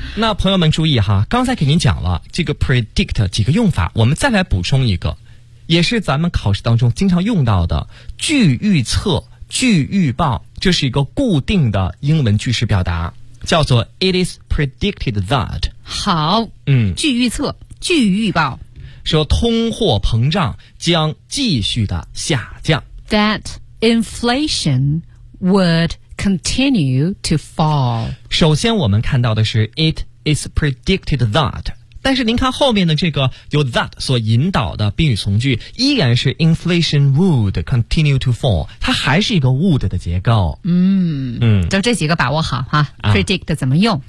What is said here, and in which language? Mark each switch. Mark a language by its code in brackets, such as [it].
[zh] 那朋友们注意哈，刚才给您讲了这个 predict 几个用法，我们再来补充一个，也是咱们考试当中经常用到的，据预测、据预报，这是一个固定的英文句式表达，叫做 [en] it is predicted that。 [zh] 好，据预测、据预报，说通货膨胀将继续的下降。 [en] That inflation would continue to fall。 [zh] 首先我们看到的是 it is predicted that， 但是您看后面的这个由 that 所引导的宾语从句依然是 [en] inflation would continue to fall， [zh] 它还是一个 would 的结构。就这几个把握好哈，啊， predict 怎么用，